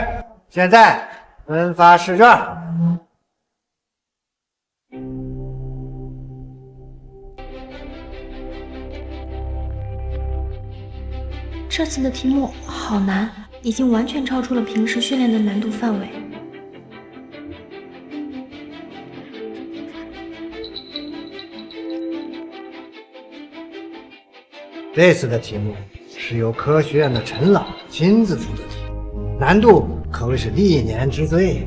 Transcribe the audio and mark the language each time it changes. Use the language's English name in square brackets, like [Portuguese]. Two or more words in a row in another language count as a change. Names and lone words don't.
[Chinese] 现在分发试卷。这次的题目好难，已经完全超出了平时训练的难度範圍。這次的題目是由科學院的陳老親自出的題，難度可謂是歷年之最。